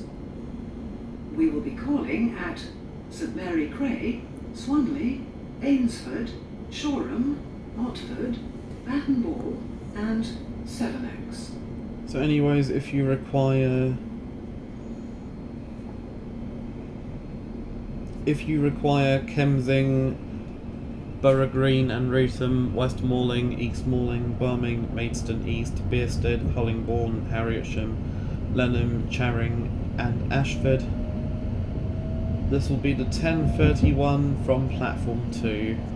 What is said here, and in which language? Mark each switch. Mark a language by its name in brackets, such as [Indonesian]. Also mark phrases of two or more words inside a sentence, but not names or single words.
[English] We will be calling at St Mary Cray, Swanley, Ainsford, Shoreham, Otford, Baton Ball, and Sevenoaks. So anyways, if you require Kemsing, Borough Green and Rootham, West Malling, East Malling, Barming, Maidstone East, Bearsted, Hollingbourne, Harrietsham, Lenham, Charing, and Ashford, this will be the 10:31 from platform 2.